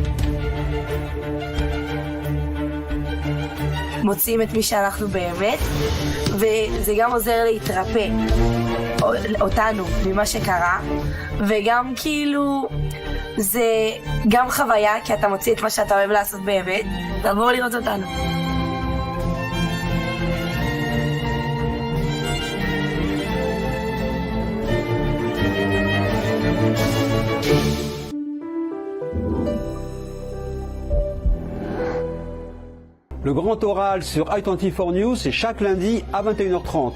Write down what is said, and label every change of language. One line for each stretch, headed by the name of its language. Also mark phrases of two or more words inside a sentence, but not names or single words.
Hebrew: מוצאים את מי שאנחנו באמת, וזה גם עוזר להתרפא אותנו ממה שקרה, וגם כאילו זה גם חוויה, כי אתה מוציא את מה שאתה אוהב לעשות באמת, תעבור לראות אותנו.
French: Le grand oral sur i24 News, c'est chaque lundi à 21h30.